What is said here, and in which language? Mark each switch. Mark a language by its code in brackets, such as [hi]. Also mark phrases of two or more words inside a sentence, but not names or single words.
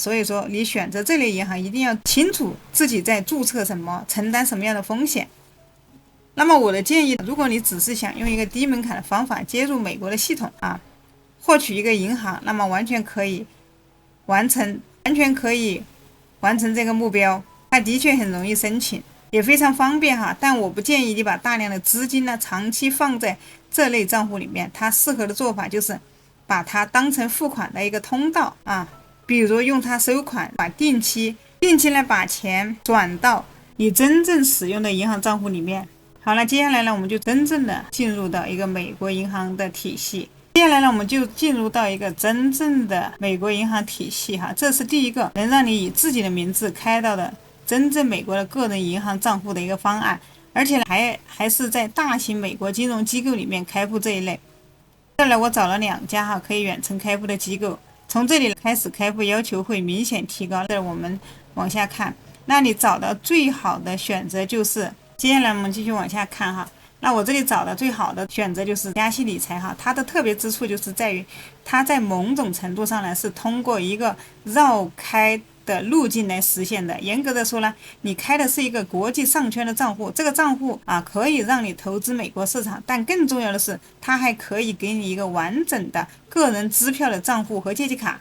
[zh] 所以說，你選擇這類銀行一定要清楚自己在注冊什麼，承擔什麼樣的風險。那麼我的建議，如果你只是想用一個低門檻的方法接入美國的系統啊，獲取一個銀行，那麼完全可以完成這個目標。它的確很容易申請，也非常方便哈。但我不建議你把大量的資金呢長期放在這類賬戶裡面。它適合的做法就是把它當成付款的一個通道啊，比如用它收款，定期呢把錢轉到你真正使用的銀行賬戶裡面。好了，接下來呢，我們就真正的進入到一個美國銀行的體系。接下來呢，我們就進入到一個真正的美國銀行體系哈。這是第一個能讓你以自己的名字開到的真正美國的個人銀行賬戶的一個方案，而且還是在大型美國金融機構裡面開戶這一類。這裡我找了2家哈可以遠程開戶的機構，從這裡開始開戶要求會明顯提高。這我們往下看，那你找到最好的選擇就是接下來我們繼續往下看哈。那我這裡找的最好的選擇就是嘉西理財哈。它的特別之處就是在於它在某種程度上呢是通過一個繞開的路徑來實現的。嚴格的說呢，你開的是一個國際上圈的賬戶，這個賬戶啊可以讓你投資美國市場，但更重要的是它還可以給你一個完整的個人支票的賬戶和借記卡。